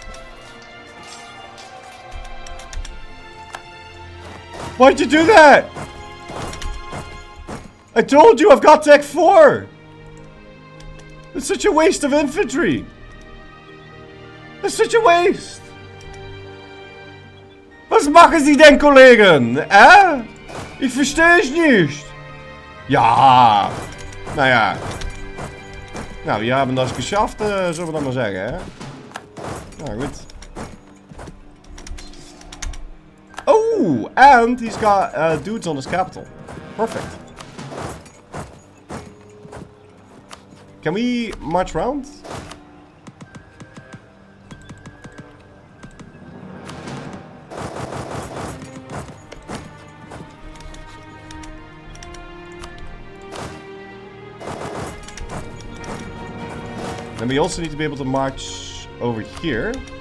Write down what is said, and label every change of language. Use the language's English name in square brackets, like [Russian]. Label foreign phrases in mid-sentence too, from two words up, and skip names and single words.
[English] Why'd you do that? I told you I've got Tech 4! It's such a waste of infantry! It's such a waste! [German] Was machen Sie denn, Kollegen? Ich verstehe es nicht! Ja! Naja. Nou, wir haben das geschafft, [Dutch] zullen we dat maar zeggen, hè? Nou, goed. Oh! [English] And he's got dudes on his capital. Perfect. Can we march around? And we also need to be able to march over here.